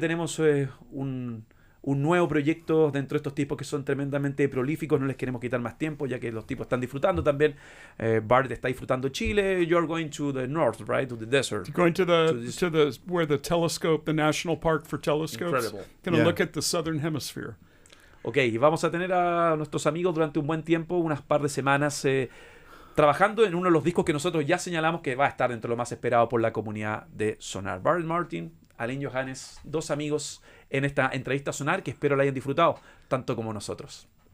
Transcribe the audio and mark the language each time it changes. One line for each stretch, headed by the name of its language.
Spanish: Tenemos un nuevo proyecto dentro de estos tipos que son tremendamente prolíficos. No les queremos quitar más tiempo, ya que los tipos están disfrutando también. Barrett está disfrutando Chile.
English: You're going to the north, right? To the desert. Going to the where the telescope, the National Park for Telescopes. Incredible. Going to look at the southern hemisphere.
Spanish: Ok, y vamos a tener a nuestros amigos durante un buen tiempo, unas par de semanas, trabajando en uno de los discos que nosotros ya señalamos que va a estar entre lo más esperado por la comunidad de Sonar. Barrett Martin, Alain Johannes, dos amigos en esta entrevista Sonar, que espero la hayan disfrutado tanto como nosotros.